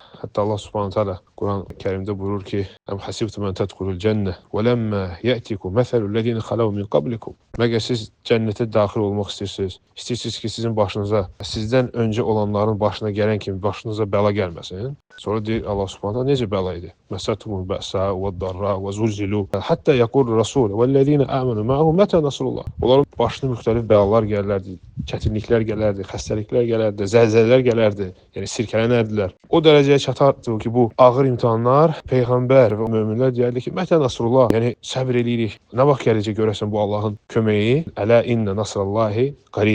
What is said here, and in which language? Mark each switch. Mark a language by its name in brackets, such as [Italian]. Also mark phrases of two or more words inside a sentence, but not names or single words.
[Azerbaijani] Hətta Allah [Arabic] سبحانه تعالى [Azerbaijani] Quran-Kərimdə buyurur ki: [Arabic] "أم حسبتم أن تدخلوا الجنة ولما يأتكم مثل الذين خلوا من قبلكم." [Azerbaijani] Məgər siz cənnətə daxil olmaq istəyirsiniz ki, sizin başınıza, sizdən öncə olanların başına gələn kimi başınıza bəla gəlməsin? Sonra deyir Allah [Arabic] سبحانه تعالى [Azerbaijani] necə bəla idi? [Arabic] مستهم البأساء والضراء وزلزلوا حتى يقول الرسول والذين آمنوا معه متى نصر الله. [Azerbaijani] Onların başına müxtəlif bəlalar gələrdi, çətinliklər gələrdi, xəstəliklər gələrdi, zəlzələlər gələrdi. Yəni sirkələnərdilər. O dərəcəyə çatardı ki, bu ağır imtahanlar Peyğəmbər və möminlər deyərdi ki, [Arabic] متى نصر الله. [Azerbaijani] Yəni səbr eləyirik. Nə vaxt gələcək görəsən bu Allahın köməyi? [Arabic] ألا إن نصر الله قريب.